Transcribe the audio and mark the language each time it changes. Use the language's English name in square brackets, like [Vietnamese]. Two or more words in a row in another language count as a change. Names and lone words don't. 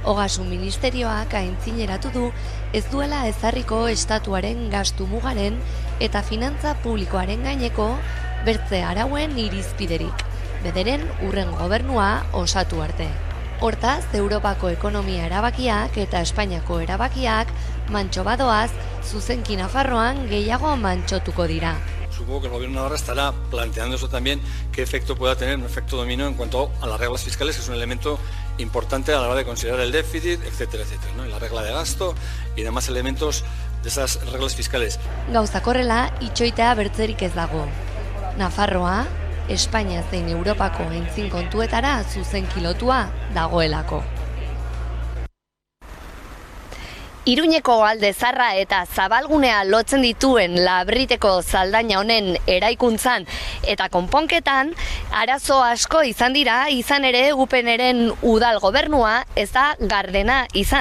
[Basque] Ogasun ministerioak aintzineratu du ez duela ezarriko estatuaren gastu mugaren eta finantza publikoaren gaineko bertze arauen irizpiderik, bederen urren gobernua osatu arte. Hortaz, Europako ekonomia erabakiak eta Espainiako erabakiak mantxo badoaz, zuzenki Nafarroan gehiago mantxotuko dira. [Spanish] Supongo que el gobierno de Navarra estará planteando eso también, qué efecto pueda tener un efecto dominó en cuanto a las reglas fiscales, que es un elemento importante a la hora de considerar el déficit, etcétera, etcétera, ¿no? Y la regla de gasto y demás elementos de esas reglas fiscales. [Basque] Gauzak horrela, itxoitea bertzerik ez dago. Nafarroa, Espainia zein Europako aintzin kontuetara zuzenki lotua dagoelako. Iruñeko alde zarra eta zabalgunea lotzen dituen Labriteko saldaina honen eraikuntzan eta konponketan arazo asko izan dira, izan ere UPNren udal gobernua ez da gardena izan.